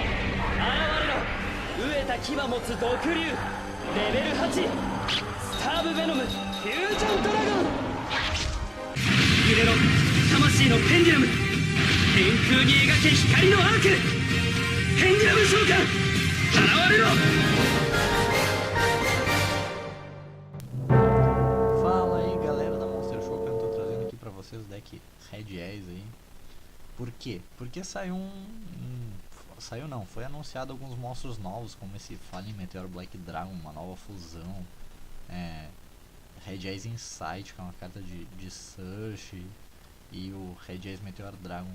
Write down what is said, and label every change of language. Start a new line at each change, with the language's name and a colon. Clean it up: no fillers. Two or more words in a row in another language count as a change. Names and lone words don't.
Japanese: 飢えた牙持つ毒竜レベル8スターブベノムフュージョンドラゴン揺れろ魂のペンデュラム天空に描け光のアークペンデュラム召喚現れろ。
Portuguese: Fala aí galera da Monster Show, que eu tô trazendo aqui pra vocês o deck Red Eyes aí. Por quê? Porque saiu saiu não, foi anunciado alguns monstros novos, como esse Fallen Meteor Black Dragon, uma nova fusão, Red Eyes Insight, que é uma carta de Search, e o Red Eyes Meteor Dragon.